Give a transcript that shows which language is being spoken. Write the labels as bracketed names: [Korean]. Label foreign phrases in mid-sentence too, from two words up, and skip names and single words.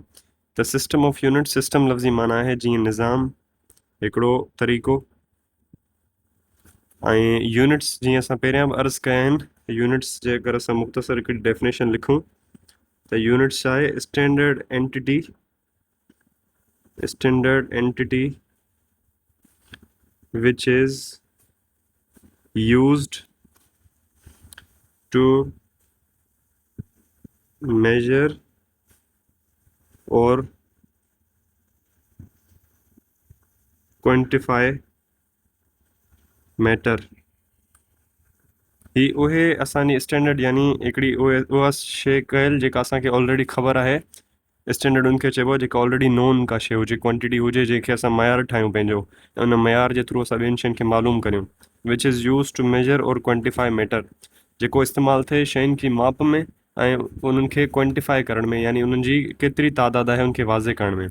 [Sindhi] त [English] system of unit, [Sindhi] सिस्टम लफ़्ज़ी माना आहे जीअं निज़ाम, हिकिड़ो तरीक़ो। ऐं यूनिट्स जीअं असां पहिरियां बि अर्ज़ु कया आहिनि, यूनिट्स जे अगरि असां मुख़्तसर हिकिड़ी डेफिनेशन लिखूं त यूनिट्स छा आहे? [English] standard entity which is used to measure or quantify matter। [Sindhi] ही उहे असांजी स्टैंडर्ड यानी हिकिड़ी उहा शइ कयल जेका असांखे ऑलरेडी ख़बर आहे। स्टैंडर्ड उनखे चइबो आहे जेका [English] already known [Sindhi] का शइ हुजे, क्वांटिटी हुजे जंहिंखे असां मयार ठाहियूं पंहिंजो, उन मयार जे थ्रू असां ॿियनि शयुनि खे मालूम करियूं। [English] which is used to measure or quantify matter, [Sindhi] जेको इस्तेमालु थिए शयुनि की माप में ऐं उन्हनि खे क्वांटिफाई करण में, यानी उन्हनि जी केतिरी तादाद आहे उनखे वाज़े करण में।